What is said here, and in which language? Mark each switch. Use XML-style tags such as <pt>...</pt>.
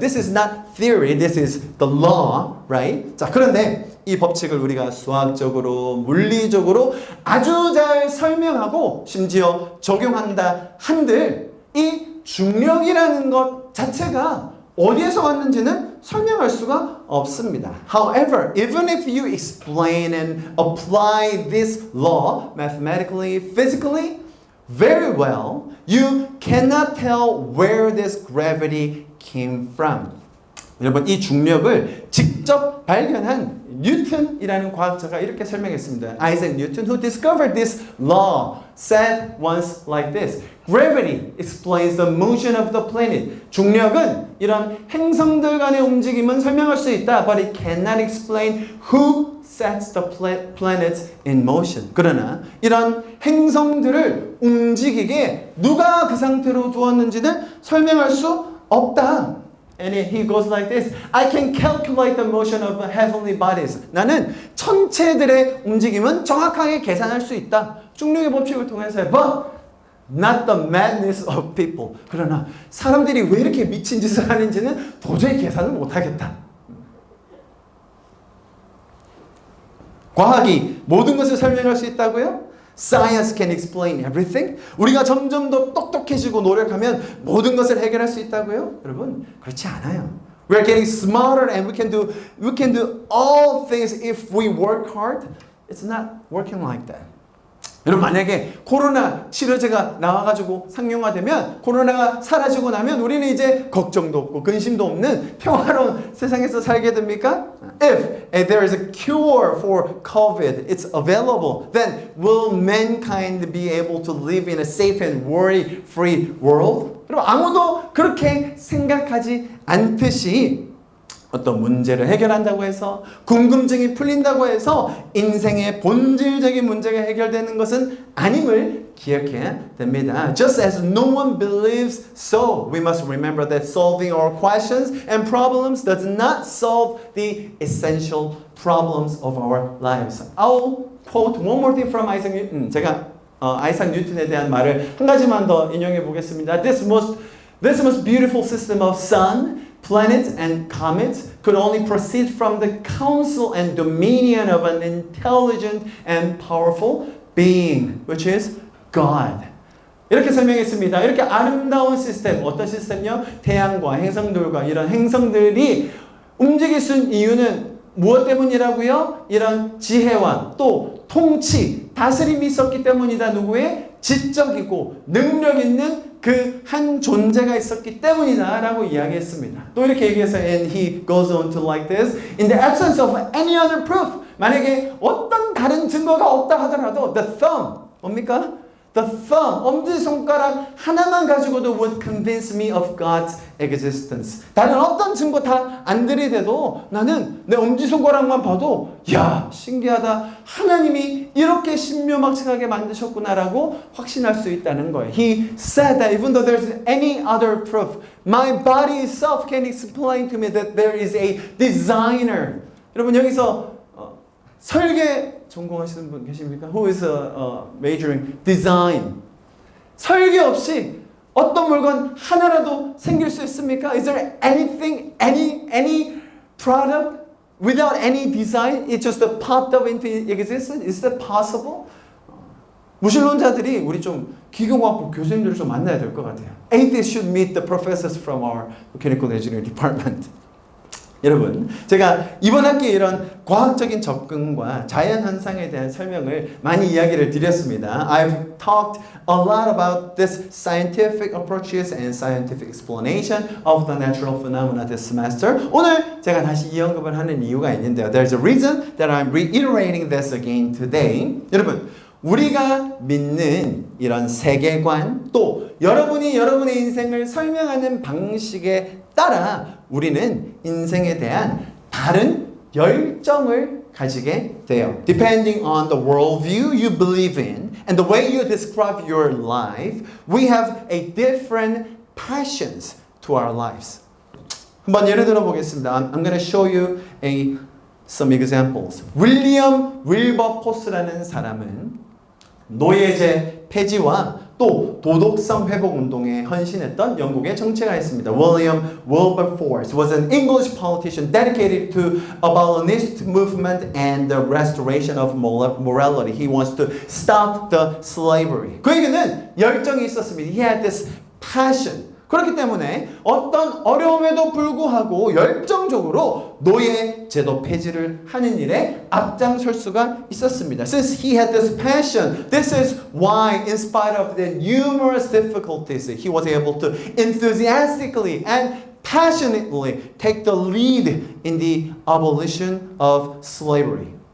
<en>This is not theory, this is the law, right?</en> <ko>자, 그런데 이 법칙을 우리가 수학적으로, 물리적으로 아주 잘 설명하고 심지어 적용한다 한들 이 중력이라는 것 자체가 어디에서 왔는지는 설명할 수가 없습니다.</ko> <en>However, even if you explain and apply this law mathematically, physically, very well, you cannot tell where this gravity came from.</en> <ko>여러분, 이 중력을 직접 발견한 뉴턴이라는 과학자가 이렇게 설명했습니다.</ko> <en>Isaac Newton, who discovered this law, said once like this. Gravity explains the motion of the planet.</en> <ko>중력은 이런 행성들 간의 움직임은 설명할 수 있다.</ko> <en>But it cannot explain who sets the planets in motion.</en> <ko>그러나 이런 행성들을 움직이게 누가 그 상태로 두었는지는 설명할 수 없다.</ko> <en>And he goes like this. I can calculate the motion of heavenly bodies.</en> <ko>나는 천체들의 움직임은 정확하게 계산할 수 있다. 중력의 법칙을 통해서.</ko> <en>But not the madness of people.</en> <ko>그러나 사람들이 왜 이렇게 미친 짓을 하는지는 도저히 계산을 못하겠다. 과학이 모든 것을 설명할 수 있다고요?</ko> <en>Science can explain everything.</en> <ko>우리가 점점 더 똑똑해지고 노력하면 모든 것을 해결할 수 있다고요? 여러분, 그렇지 않아요.</ko> <en>We are getting smarter and we can do all things if we work hard. It's not working like that.</en> <ko>여러분, 만약에 코로나 치료제가 나와가지고 상용화되면, 코로나가 사라지고 나면 우리는 이제 걱정도 없고 근심도 없는 평화로운 세상에서 살게 됩니까?</ko> <en>If there is a cure for COVID, it's available, then will mankind be able to live in a safe and worry-free world?</en> <ko>여러분, 아무도 그렇게 생각하지 않듯이 어떤 문제를 해결한다고 해서, 궁금증이 풀린다고 해서 인생의 본질적인 문제가 해결되는 것은 아님을 기억해야 됩니다.</ko> <en>Just as no one believes so, we must remember that solving our questions and problems does not solve the essential problems of our lives. I'll quote one more thing from Isaac Newton.</en> <ko>제가 아이작 뉴턴에 대한 말을 한 가지만 더 인용해 보겠습니다.</ko> <en>This most beautiful system of sun, planets and comets could only proceed from the counsel and dominion of an intelligent and powerful being, which is God.</en> <ko>이렇게 설명했습니다. 이렇게 아름다운 시스템, 어떤 시스템이요? 태양과 행성들과 이런 행성들이 움직일 수 있는 이유는 무엇 때문이라고요? 이런 지혜와 또 통치, 다스림이 있었기 때문이다. 누구의? 지적이고 능력 있는 그 한 존재가 있었기 때문이다 라고 이야기했습니다. 또 이렇게 얘기해서</ko> <en>and he goes on to like this. In the absence of any other proof,</en> <ko>만약에 어떤 다른 증거가 없다 하더라도</ko> <en>the thumb,</en> <ko>뭡니까?</ko> <en>The thumb,</en> <ko>엄지손가락 하나만 가지고도</ko> <en>would convince me of God's existence.</en> <ko>다른 어떤 증거 다 안 들이대도 나는 내 엄지손가락만 봐도 야, 신기하다. 하나님이 이렇게 신묘막측하게 만드셨구나라고 확신할 수 있다는 거예요.</ko> <en>He said that even though there's any other proof, my body itself can explain to me that there is a designer.</en> <ko>여러분, 여기서 설계 전공하시는 분 계십니까?</ko> <en>Who is majoring design?</en> <ko>설계 없이 어떤 물건 하나라도 생길 수 있습니까?</ko> <en>Is there anything, any product without any design? It just popped up into existence? Is that possible?</en> <ko>무신론자들이 우리 좀 기계공학부 교수님들을 좀 만나야 될 것 같아요.</ko> <en>Atheists should meet the professors from our mechanical engineering department.</en> <ko>여러분, 제가 이번 학기에 이런 과학적인 접근과 자연현상에 대한 설명을 많이 이야기를 드렸습니다.</ko> <en>I've talked a lot about this scientific approaches and scientific explanation of the natural phenomena this semester.</en> <ko>오늘 제가 다시 이 언급을 하는 이유가 있는데요.</ko> <en>There's a reason that I'm reiterating this again today.</en> <ko>여러분, 우리가 믿는 이런 세계관 또 여러분이 여러분의 인생을 설명하는 방식에 따라 우리는 인생에 대한 다른 열정을 가지게 돼요.</ko> <en>Depending on the worldview you believe in and the way you describe your life, we have a different passions to our lives.</en> <ko>한번 예를 들어 보겠습니다.</ko> <en>I'm going to show you some examples.</en> <ko>윌리엄 윌버포스라는 사람은 노예제 폐지와 또 도덕성 회복 운동에 헌신했던 영국의 정치가였습니다.</ko> <en>William Wilberforce was an English politician dedicated to abolitionist movement and the restoration of morality. He wants to stop the slavery.</en> <ko>그에게는 열정이 있었습니다.</ko> <en>He had this passion.</en> <ko>그렇기 때문에 어떤 어려움에도 불구하고 열정적으로 노예 제도 폐지를 하는 일에 앞장설 수가 있었습니다.</ko> <en>Since he had this passion, this is why, in spite of the numerous difficulties, he was able to enthusiastically and passionately take the lead in the abolition of slavery.</en>